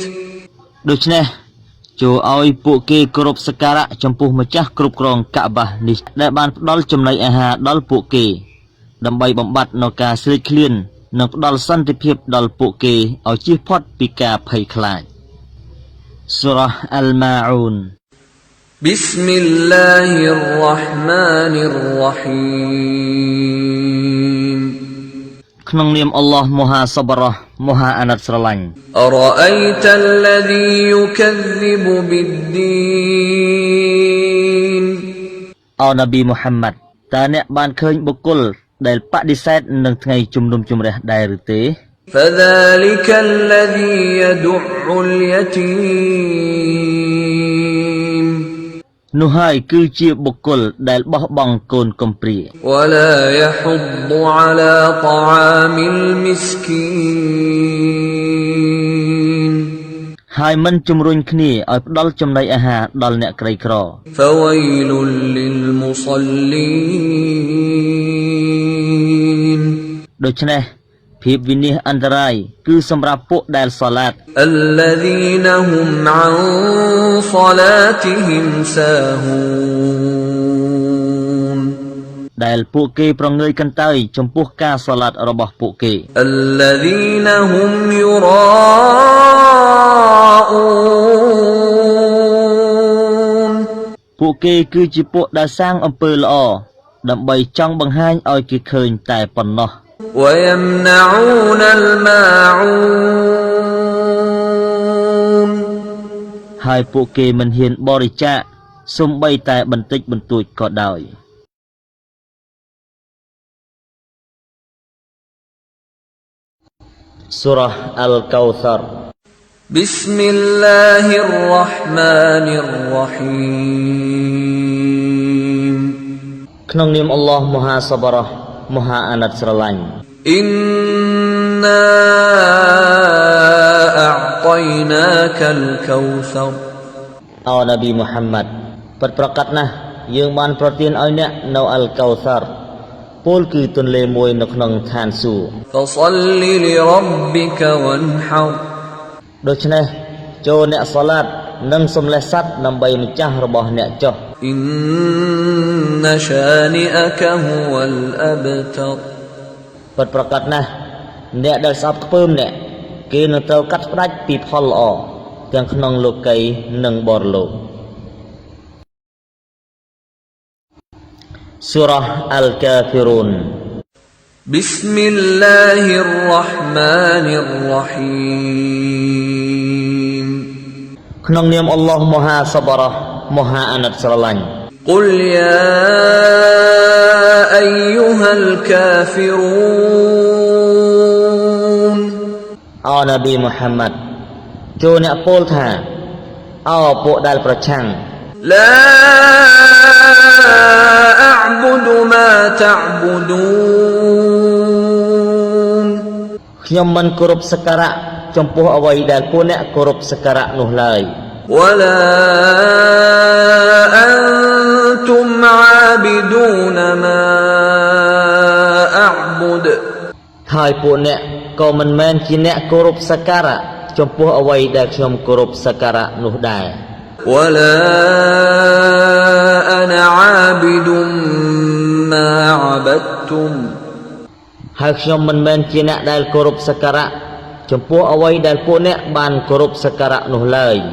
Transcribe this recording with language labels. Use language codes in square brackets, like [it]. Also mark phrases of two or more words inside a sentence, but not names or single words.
[km] ដូច្នេះចូលឲ្យពួកគេគោរពសក្ការៈចំពោះម្ចាស់គ្រប់គ្រងកាបានេះដែលបានផ្ដល់ចំណីអាហារដល់ពួកគេដើម្បីបំបត្តិនៅការស្រេកឃ្លាននិងផ្ដល់សន្តិភាពដល់ពួកគេឲ្យជៀសផុតពីការភ័យខ្លាច Surah Al-Ma'un [ar] بسم الله الرحمن الرحيم [km] ក្នុងនាមអល់ឡោះមហាសប្បុរសមហាអាណិតស្រឡាញ់ [ar] أرأيت الذي يكذب بالدين [km] អោនប៊ីមូហាម៉ាត់តើអ្នកបានឃើញបុគ្គលដែលបដិសេធនឹងថ្ងៃជំនុំជម្រះដែរឬទេ [ar] فذلك الذي يدع اليتيم [km] នោះហើយគឺជាបុគ្គលដែលបោះបង់កូនកំព្រា [ar] ولا يحض على طعام المسكين [km] ហើយមិនជំរុញគ្នាឲ្យផ្ដល់ចំណីអាហារដល់អ្នកក្រីក្រ [ar] فويل للمصلين [km] ដូច្នេះភាពវិនិច្ឆ័យអន្តរាយគឺសម្រាប់ពួកដែលសាឡាត [ar] الذين هم عن صلاتهم ساهون [km] ដែលពួកគេប្រងើយកន្តើយចំពោះការសាឡាតរបស់ពួកគេ [ar] الذين هم يراءون [km] ពួកគេគឺជាពួកដែលសាងអំពើល្អដើម្បីចង់បង្ហាញឲ្យគេឃើញតែប៉ុណ្ណោះ [ar] ويمنعون الماعون [km] ហើយពួកគេមិនហ៊ានបរិច្ចាគសូម្បីតែបន្តិចបន្តួចក៏ដោយសូរ៉ាអលកោសរ [ar] بسم الله الرحمن الرحيم [km] ក្នុងនាមអល់ឡោះមហាសប្បុរសមហាអាណិតស្រឡាញ់ [ar] إنا أعطيناك الكوثر [km] អោនប៊ីមូហាម៉ាត់ពិតប្រាកដណាស់យើងបានប្រទានឲ្យអ្នកនៅអលកោសរពលគឺទន្លេមួយនៅក្នុងឋានសួគ៌ [ar] فصل لربك وانحر [km] ដូច្នេះចូលអ្នកសាឡាតនិងសម្លេះសត្វដើម្បីម្ចាស់របស់អ្នកចុះ [ar] إن شانئك هو الأبتر [km] ពិតប្រាកដណាស់អ្នកដែលស្អប់ខ្ពើមអ្នកគេនឹងត្រូវកាត់ផ្ដាច់ពីផលល្អទាំងក្នុងលោកីយ៍និងបរលោកសូរ៉ាអលកាហ្វីរូន [ar] بسم الله الرحمن الرحيم [km] ក្នុងនាមអល់ឡោះមហាសប្បុរសមហាអាណិតស្រឡាញ់ [ar] قل يا أيها الكافرون [km] អោនប៊ីមូហាម៉ាត់ចូលអ្នកពោលថាអោពួកដែលប្រឆាំង [ar] لا أعبد ما تعبدون [km] ខ្ញុំមិនគោរពសក្ការៈចំពោះអ្វីដែលពួកអ្នកគោរពសក្ការៈនោះឡើយ [ar] ولا أنتم عابدون ما أعبد [km] ហើយពួកអ្នកក៏មិនមែនជាអ្នកគោរពសក្ការៈចំពោះអ្វីដែលខ្ញុំគោរពសក្ការៈនោះដែរ [ar] ولا أنا عابد ما عبدتم [km] ហើយខ្ញុំមិនមែនជាអ្នកដែលគោរពសក្ការៈចំពោះអ្វីដែលពួកអ្នកបានគោរពសក្ការៈនោះឡើយ